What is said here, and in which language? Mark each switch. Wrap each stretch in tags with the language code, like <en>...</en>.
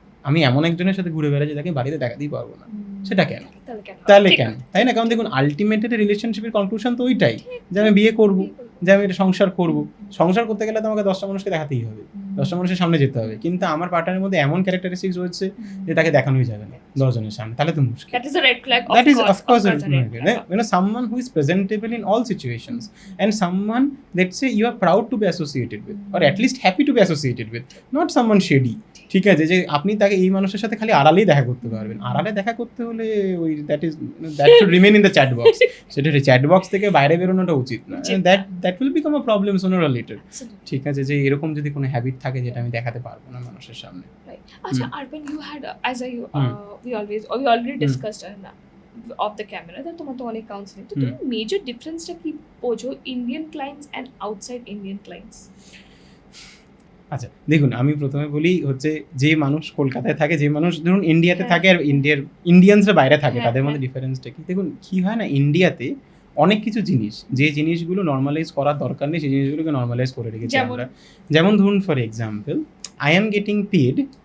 <bn>আমি এমন একজনের সাথে ঘুরে বেড়াই যে তাকে বাড়িতে দেখাতেই পারবো না, সেটা কেন, তাহলে কেন, তাই না, কারণ দেখুন আলটিমেটলি রিলেশনশিপের কনক্লুশন তো ওইটাই যে আমি বিয়ে করবো, যে আমি এটা সংসার করবো, সংসার করতে গেলে তো আমাকে 10টা মানুষকে দেখাতেই হবে, 10টা মানুষের সামনে যেতে হবে, কিন্তু আমার পার্টনারের মধ্যে এমন ক্যারেক্টারিস্টিক্স রয়েছে যে তাকে দেখানোই যাবে না 10 জনের সামনে, তাহলে তো মুশকিল,</bn> <en>That is a red flag. that is of course that's a red flag. someone who is presentable in all situations and someone let's say you are proud to be associated with or at least happy to be associated with, not someone shady,</en> <bn>ঠিক আছে, যে আপনি তাকে এই মানুষের সাথে খালি আড়ালেই দেখা করতে পারবেন, আড়ালে দেখা করতে হলে ওই</bn> <en>that should remain in the chat box,</en> <bn>সেটা চ্যাট বক্স থেকে বাইরে বেরোনোটা উচিত না,</bn> <en>that will become a problem sooner or later,</en> <bn>ঠিক আছে, যে এরকম যদি কোনো হ্যাবিট থাকে যেটা আমি দেখাতে পারবো না মানুষের সামনে। আচ্ছা, Arpan,</bn> <en>you had we already discussed off the camera that</en> <bn>তোমার তো অনেক কাউন্সিলিং, তো তুমি মেজর ডিফারেন্সটা কি বোঝো Indian clients and outside Indian clients? আচ্ছা দেখুন আমি প্রথমে বলি হচ্ছে যে মানুষ কলকাতায় থাকে, যে মানুষ ধরুন ইন্ডিয়াতে থাকে আর ইন্ডিয়ানসরা বাইরে থাকে, তাদের মধ্যে ডিফারেন্সটা কি, দেখুন কি হয় না, ইন্ডিয়াতে অনেক কিছু জিনিস যে জিনিসগুলো নর্মালাইজ করার দরকার নেই সেই জিনিসগুলোকে নর্মালাইজ করে রেখেছি আমরা, যেমন ধরুন</bn> <en>for example I am getting paid</en>